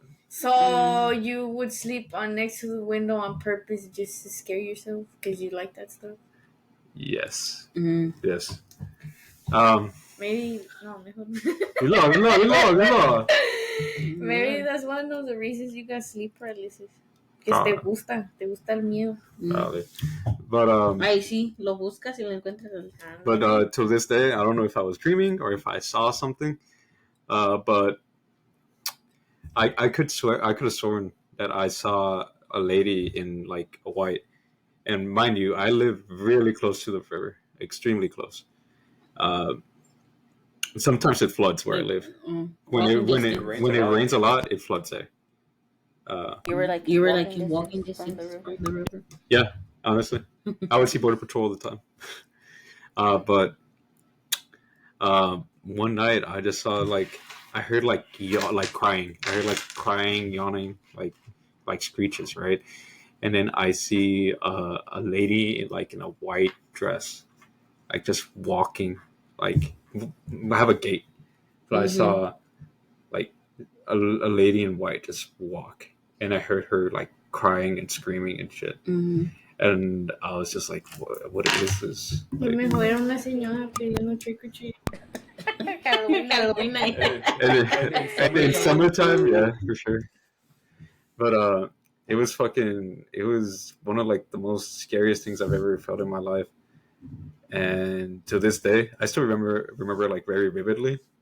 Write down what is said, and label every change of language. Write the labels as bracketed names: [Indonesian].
[English] So you would sleep on next to the window on purpose just to scare yourself because you like that stuff? Yes. Mhm. Yes. Maybe [Spanish] no, mejor. Dilo. [English] Maybe that's one of the reasons you got sleep paralysis. Because [Spanish] te gusta el miedo. [English] Probably. But [Spanish] Ahí sí, lo buscas y lo encuentras. [English] But to this day, I don't know if I was dreaming or if I saw something. But I could swear, I could have sworn that I saw a lady in like a white. And mind you, I live really close to the river, extremely close. Sometimes it floods where I live. When it rains a lot, it floods there. You were like walking distance from the river. Yeah, honestly, I would see Border Patrol all the time. But one night I just saw like I heard like crying. I heard like crying, yawning, like screeches, right? And then I see a lady in a white dress, like just walking. Like I have a gate, but I saw like a lady in white just walk, and I heard her like crying and screaming and shit. And I was just like, what is this? [Spanish] Pues mejor era una señora pidiendo [English] trick or treat. Halloween night. And in summertime, yeah, for sure. But it was one of like the most scariest things I've ever felt in my life. And to this day, I still remember like very vividly.